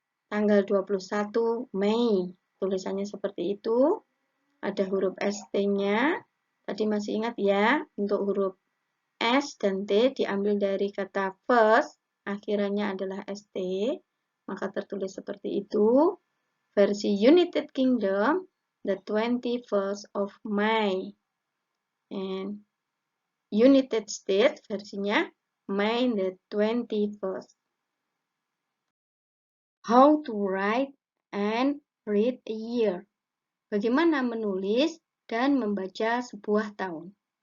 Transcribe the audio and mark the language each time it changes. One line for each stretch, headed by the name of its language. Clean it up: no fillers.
Indonesian: Tanggal 21 Mei. Tulisannya seperti itu. Ada huruf ST-nya. Tadi masih ingat ya, untuk huruf S dan T diambil dari kata first, akhirannya adalah ST, maka tertulis seperti itu.
English: Versi United Kingdom, the 21st of May. And United States versinya May the 21st. How to write and read a year.
Indonesian: Bagaimana menulis dan membaca sebuah tahun.